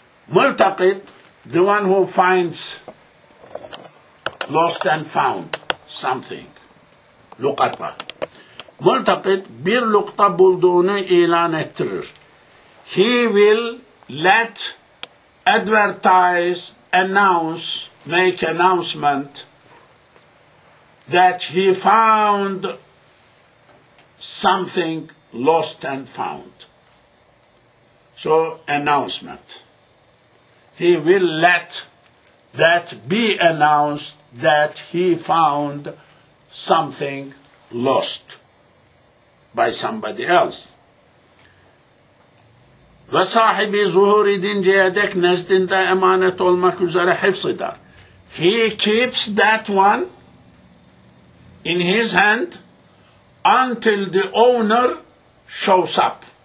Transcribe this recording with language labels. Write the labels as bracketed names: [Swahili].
[English] Multaqid, the one who finds lost and found something. Lukata. [Turkish] Multaqid bir lukta bulduğunu ilan ettirir. [English] He will let advertise, announce, make announcement that he found something lost and found. So, announcement. He will let that be announced that he found something lost by somebody else. [Turkish] Ve sahibi zuhur edinceye dek nezdinde emanet olmak üzere hifz eder. [English] He keeps that one in his hand until the owner shows up.